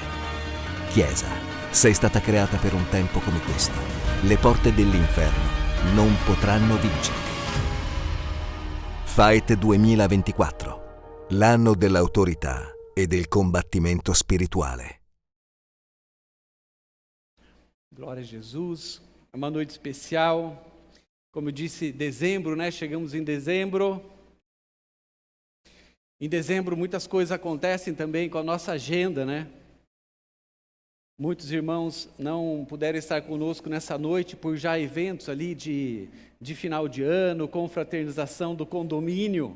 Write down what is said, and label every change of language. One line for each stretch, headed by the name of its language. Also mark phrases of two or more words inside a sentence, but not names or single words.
Italian: Chiesa, sei stata creata per un tempo come questo. Le porte dell'inferno non potranno vincerti. Fight 2024, l'anno dell'autorità e del combattimento spirituale.
Portuguese: Glória a Jesus, é uma noite especial, como eu disse, dezembro, né? Chegamos em dezembro. Em dezembro muitas coisas acontecem também com a nossa agenda, né? Muitos irmãos não puderam estar conosco nessa noite por já eventos ali de final de ano, confraternização do condomínio.